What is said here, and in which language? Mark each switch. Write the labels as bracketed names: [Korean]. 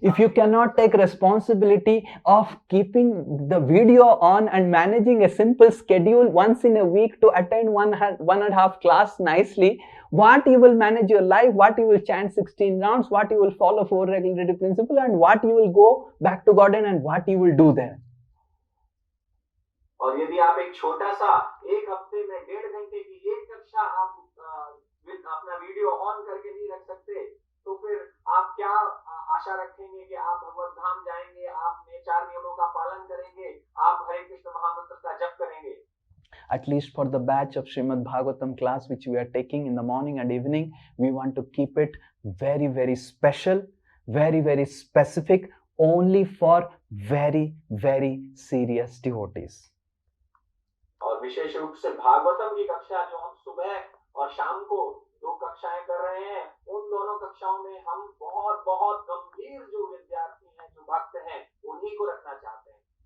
[English] If you cannot take responsibility of keeping the video on and managing a simple schedule once in a week to attend one and a half class nicely, what you will manage your life, what you will chant 16 rounds, what you will follow 4 regularity principle, and what you will go back to garden and what you will do there. [Hindi] और यदि आप एक छोटा सा एक हफ्ते में 1.5 घंटे की एक कक्षा आप अपना वीडियो ऑन करके नहीं रख सकते, तो फिर आप क्या आशा रखेंगे कि आप भगवत धाम जाएंगे, आप 4 नियमों का पालन करेंगे, आप हरे कृष्ण महामंत्र का जप करेंगे. [English] At least for the batch of Srimad Bhagavatam class which we are taking in the morning and evening, we want to keep it very, very special, very, very specific, only for very, very serious devotees. [Hindi] और विशेष रूप से भागवतम की कक्षा जो हम सुबह और शाम को 2 कक्षाएं कर रहे हैं, उन दोनों कक्षाओं में हम बहुत बहुत गंभीर जो विद्यार्थी हैं, जो भक्त हैं, उन्हीं को रखना चाहते हैं.